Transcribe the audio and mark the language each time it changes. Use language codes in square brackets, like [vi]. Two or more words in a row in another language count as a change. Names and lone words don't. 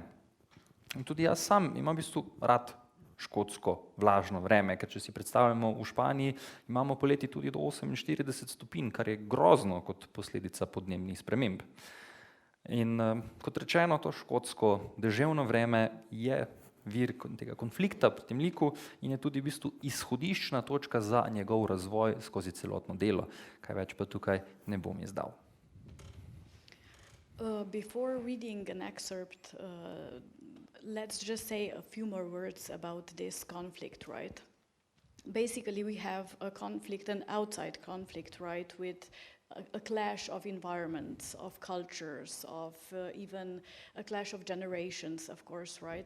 [sl] In tudi jaz sam imam v bistvu rad škotsko vlažno vreme, ker če si predstavljamo, v Španiji imamo poleti tudi do 48 stopinj, kar je grozno kot posledica podnebnih sprememb. In kot rečeno, to škotsko deževno vreme je vir tega konflikta pri tem liku in je tudi v bistvu izhodiščna točka za njegov razvoj skozi celotno delo. Kaj več pa tukaj ne bom izdal. [en] Before reading an excerpt, let's just say a few more words about this conflict, right? Basically, we have a conflict, an outside conflict, right, with a clash of environments, of cultures, of even a clash of generations, of course, right?